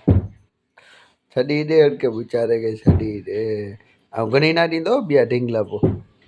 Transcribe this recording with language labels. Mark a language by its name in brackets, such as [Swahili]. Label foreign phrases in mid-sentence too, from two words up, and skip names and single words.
[Sindhi] छॾी दे के बेचारे के छॾी दे ऐं घणी ना ॾींदो ॿिया ढिंगला पोइ